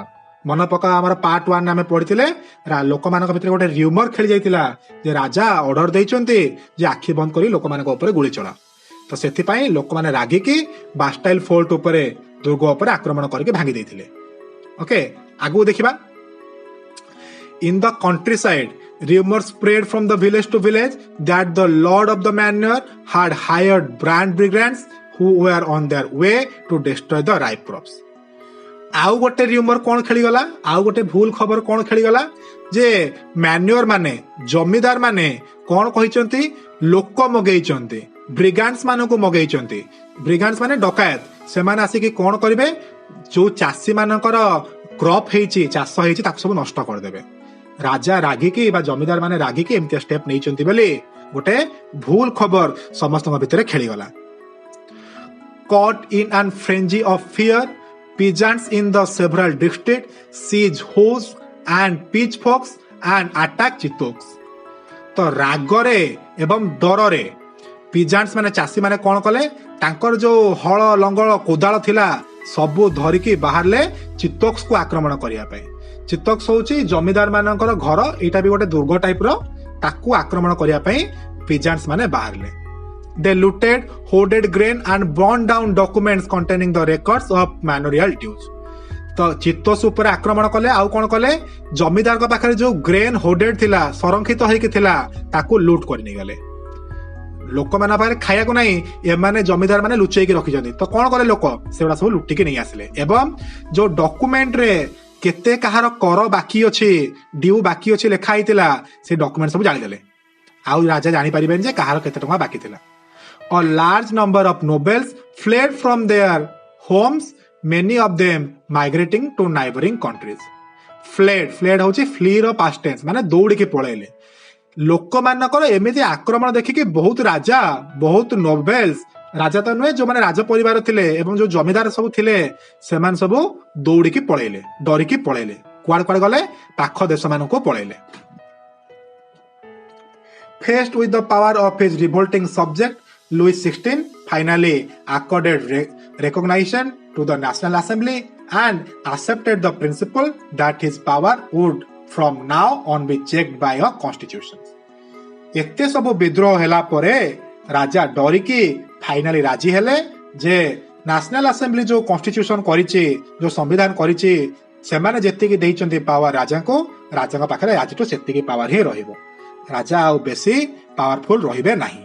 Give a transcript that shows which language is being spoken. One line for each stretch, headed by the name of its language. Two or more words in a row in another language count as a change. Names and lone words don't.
Odia: ମନେ ପକା, ଆମର ପାର୍ଟ 1 ଆମେ ପଢିଥିଲେ, ଲୋକମାନଙ୍କ ଭିତରେ ଗୋଟେ ର୍ୟୁମର ଖେଳି ଯାଇଥିଲା ଯେ ରାଜା ଅର୍ଡର ଦେଇଛନ୍ତି ଯେ ଆଖି ବନ୍ଦ କରି ଲୋକମାନଙ୍କ ଉପରେ ଗୁଳି ଚଳା। ତ ସେଥିପାଇଁ ଲୋକମାନେ ରାଗିକି ବାଷ୍ଟାଇଲ ଫୋର୍ଟ ଉପରେ, ଦୁର୍ଗ ଉପରେ ଆକ୍ରମଣ କରିକି ଭାଙ୍ଗି ଦେଇଥିଲେ। ଓକେ, ଆଗକୁ ଦେଖିବା।
English: In the countryside, rumors spread from the village to village that the lord of the manor had hired brand brigands who were on their way to destroy the ripe crops.
Odia: ଆଉ ଗୋଟେ ର୍ୟୁମର କଣ ଖେଳିଗଲା, ଆଉ ଗୋଟେ ଭୁଲ ଖବର କଣ ଖେଳିଗଲା ଯେ ମ୍ୟାନ୍ୟୁର ମାନେ, ଜମିଦାର ମାନେ କଣ କହିଛନ୍ତି, ଲୋକ ମଗେଇଛନ୍ତି, ବ୍ରିଗାଣ୍ଡସ୍ ମାନଙ୍କୁ ମଗେଇଛନ୍ତି। ବ୍ରିଗାଣ୍ଡସ୍ ମାନେ ଡକାୟତ। ସେମାନେ ଆସିକି କଣ କରିବେ, ଯୋଉ ଚାଷୀ ମାନଙ୍କର କ୍ରପ ହେଇଛି, ଚାଷ ହେଇଛି, ତାକୁ ସବୁ ନଷ୍ଟ କରିଦେବେ। ରାଜା ରାଗିକି ବା ଜମିଦାର ମାନେ ରାଗିକି ଏମିତିଆ ଷ୍ଟେପ ନେଇଛନ୍ତି ବୋଲି ଗୋଟେ ଭୁଲ ଖବର ସମସ୍ତଙ୍କ ଭିତରେ ଖେଳିଗଲା।
English: Caught in an frenzy of fear, peasants in the several districts siege hoes and pitchforks and attack ଚିତୋକ୍ସ।
Odia: ତ ରାଗରେ ଏବଂ ଡରରେ ପିଜାଣ୍ଟସ୍ ମାନେ, ଚାଷୀ ମାନେ କଣ କଲେ, ତାଙ୍କର ଯୋଉ ହଳ, ଲଙ୍ଗଳ, କୋଦାଳ ଥିଲା ସବୁ ଧରିକି ବାହାରିଲେ ଚିତୋକ୍ସକୁ ଆକ୍ରମଣ କରିବା ପାଇଁ। ଚିତୋକ୍ସ ହଉଛି ଜମିଦାର ମାନଙ୍କର ଘର, ଏଇଟା ବି ଗୋଟେ ଦୁର୍ଗ ଟାଇପର, ତାକୁ ଆକ୍ରମଣ କରିବା ପାଇଁ ପିଜାଣ୍ଟସ୍ ମାନେ ବାହାରିଲେ।
English: They looted, hoarded grain and burned down documents containing the records of manorial dues.
Odia: ତ ଚିତୋକ୍ସ ଉପରେ ଆକ୍ରମଣ କଲେ। ଆଉ କଣ କଲେ, ଜମିଦାରଙ୍କ ପାଖରେ ଯୋଉ
English: grain hoarded
Odia: ଥିଲା, ସଂରକ୍ଷିତ ହେଇକି ଥିଲା, ତାକୁ ଲୁଟ୍ କରି ନେଇଗଲେ। ଲୋକମାନଙ୍କ ପାଖରେ ଖାଇବାକୁ ନାହିଁ, ଏମାନେ ଜମିଦାର ମାନେ ଲୁଚେଇକି ରଖିଛନ୍ତି। ତ କଣ କଲେ ଲୋକ, ସେଗୁଡା ସବୁ ଲୁଟିକି ନେଇ ଆସିଲେ। ଏବଂ ଯୋଉ ଡକୁମେଣ୍ଟରେ କେତେ କାହାର କର ବାକି ଅଛି, ଡ୍ୟୁ ବାକି ଅଛି ଲେଖା ହେଇଥିଲା, ସେ ଡକୁମେଣ୍ଟ ସବୁ ଜାଣିଦେଲେ। ଆଉ ରାଜା ଜାଣିପାରିବେନି ଯେ କାହାର କେତେ ଟଙ୍କା ବାକି ଥିଲା।
English: A large number of nobles fled from their homes, many of them migrating to neighboring countries. Fled ହଉଛି flee ର past tense,
Odia: ମାନେ ଦୌଡ଼ିକି ପଳେଇଲେ। ଲୋକମାନଙ୍କର ଏମିତି ଆକ୍ରମଣ ଦେଖିକି ବହୁତ ରାଜା, ବହୁତ ନୋବେଲ୍ସ, ରାଜା ତ ନୁହେଁ, ଯୋଉମାନେ ରାଜ ପରିବାର ଥିଲେ ଏବଂ ଯୋଉ ଜମିଦାର ସବୁ ଥିଲେ, ସେମାନେ ସବୁ ଦୌଡ଼ିକି ପଳେଇଲେ, ଡରିକି ପଳେଇଲେ। କୁଆଡେ କୁଆଡେ ଗଲେ, ପାଖ ଦେଶ ମାନଙ୍କୁ ପଳେଇଲେ।
English: Faced with the power of his revolting subject, Louis XVI finally accorded recognition to the National Assembly and accepted the principle that his power would from now on be checked by a constitution.
Odia: ଏତେ ସବୁ ବିଦ୍ରୋହ ହେଲା ପରେ ରାଜା ଡରିକି ଫାଇନାଲି ରାଜି ହେଲେ ଯେ ନ୍ୟାସନାଲ ଆସେମ୍ବଲି ଯୋଉ କନଷ୍ଟିଟ୍ୟୁସନ କରିଛି, ଯୋଉ ସମ୍ବିଧାନ କରିଛି, ସେମାନେ ଯେତିକି ଦେଇଛନ୍ତି ପାୱାର ରାଜାଙ୍କୁ, ରାଜାଙ୍କ ପାଖରେ ଆଜିଠୁ ସେତିକି ପାୱାର ହିଁ ରହିବ। ରାଜା ଆଉ ବେଶୀ ପାୱାରଫୁଲ ରହିବେ ନାହିଁ।